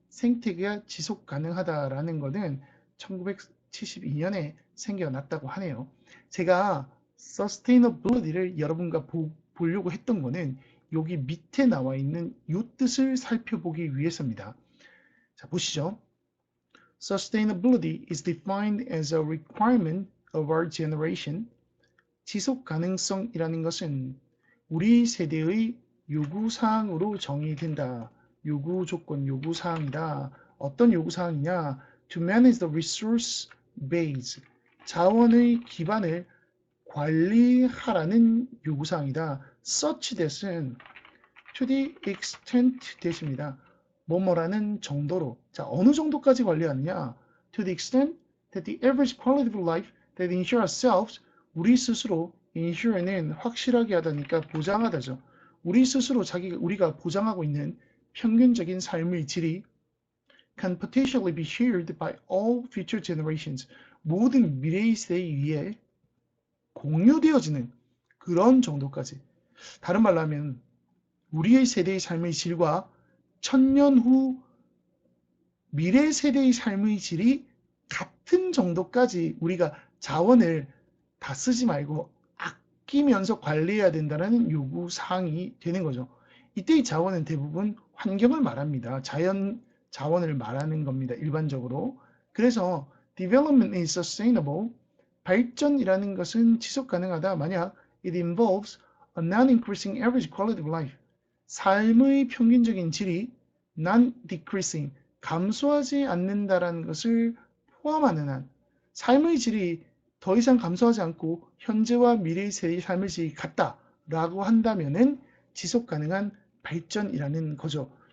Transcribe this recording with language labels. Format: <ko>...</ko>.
<ko>생태계가 지속 가능하다라는 것은 1972년에 생겨났다고 하네요. 제가 sustainability를 여러분과 보려고 했던 거는 여기 밑에 나와 있는 이 뜻을 살펴보기 위해서입니다. 자, 보시죠.</ko> <en>Sustainability is defined as a requirement of our generation.</en> <ko>지속 가능성이라는 것은 우리 세대의 요구사항으로 정의된다. 요구 조건, 요구사항이다.</ko> <en>어떤 요구사항이냐? To manage the resource base.</en> <ko>자원의 기반을 관리하라는 요구사항이다.</ko> <en>Such that은 to the extent that입니다.</en> <ko>뭐뭐라는 정도로. 자, 어느 정도까지 관리하느냐?</ko> <en>To the extent that the average quality of life that ensure ourselves,</en> <ko>우리 스스로</ko> <en>insure는</en> <ko>확실하게 하다니까 보장하다죠. 우리 스스로 우리가 보장하고 있는 평균적인 삶의 질이</ko> <en>can potentially be shared by all future generations.</en> <ko>모든 미래의 세대에 의해 공유되어지는 그런 정도까지. 다른 말로 하면 우리의 세대의 삶의 질과 1000년 후 미래 세대의 삶의 질이 같은 정도까지 우리가 자원을 다 쓰지 말고 아끼면서 관리해야 된다는 요구사항이 되는 거죠. 이때의 자원은 대부분 환경을 말합니다. 자연 자원을 말하는 겁니다. 일반적으로.</ko> <en>그래서 development is sustainable.</en> <ko>발전이라는 것은 지속 가능하다. 만약</ko> <en>it involves a non-increasing average quality of life.</en> <ko>삶의 평균적인 질이 non-decreasing, 감소하지 않는다라는 것을 포함하는 한 삶의 질이 더 이상 감소하지 않고 현재와 미래의 세대의 삶의 질이 같다라고 한다면은 지속 가능한 발전이라는 거죠.</ko>